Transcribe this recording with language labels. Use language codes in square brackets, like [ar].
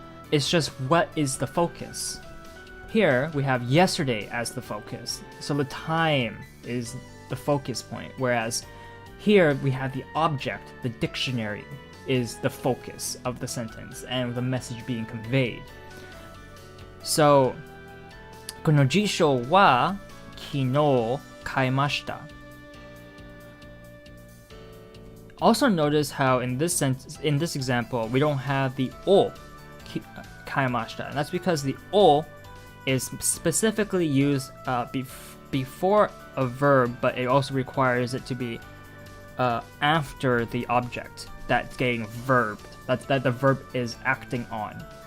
[en] It's just what is the focus. Here, we have yesterday as the focus. So the time is the focus point. Whereas here, we have the object, the dictionary, is the focus of the sentence and the message being conveyed. [ja] So, この辞書は昨日買いました. [en] Also notice how in this example, we don't have the o, [ja] 買いました. [en] And that's because the o is specifically used before a verb, but it also requires it to be after the object that's getting verbed, that the verb is acting on.